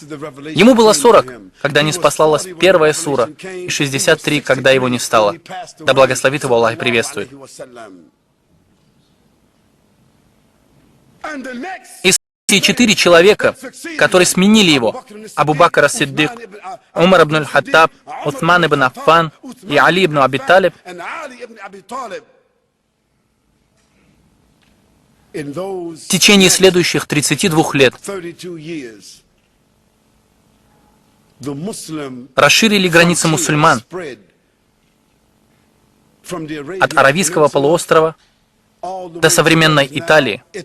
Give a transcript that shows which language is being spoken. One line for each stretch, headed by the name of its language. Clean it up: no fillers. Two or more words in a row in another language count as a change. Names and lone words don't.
Russian: Ему было 40, когда ниспослалась первая сура, и 63, когда его не стало. Да благословит его Аллах и приветствует. И эти 4 человека, которые сменили его, Абу Бакр ас-Сиддик, Умар ибн аль-Хаттаб, Усман ибн Аффан и Али ибн Аби Талиб, в течение следующих 32 лет расширили границы мусульман от Аравийского полуострова до современной Италии.